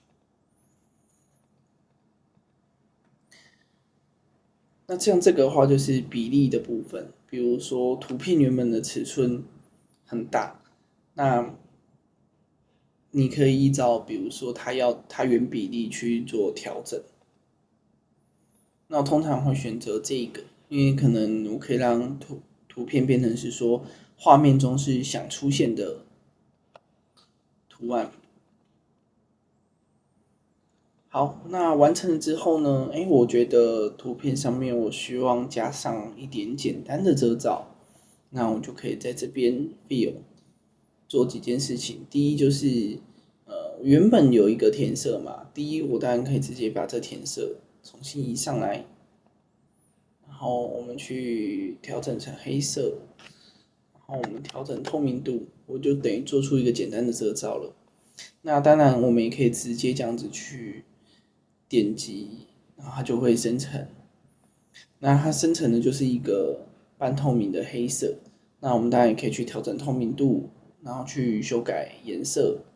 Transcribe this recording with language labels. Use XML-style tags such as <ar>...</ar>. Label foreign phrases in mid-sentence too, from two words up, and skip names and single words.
<zh>那像這個的話就是比例的部分，比如說圖片原本的尺寸很大，那你可以依照比如說它原比例去做調整。那我通常會選擇這個，因為可能我可以讓圖片變成是說畫面中是想出現的圖案。好，那完成了之後呢？我覺得圖片上面我希望加上一點簡單的遮罩，那我就可以在這邊 fill 做幾件事情。第一就是原本有一個填色嘛，第一我當然可以直接把這填色重新移上來，然後我們去調整成黑色，然後我們調整透明度，我就等於做出一個簡單的遮罩了。那當然我們也可以直接這樣子去點擊，然後它就會生成。那它生成的就是一個半透明的黑色。那我們當然也可以去調整透明度，然後去修改顏色。</zh>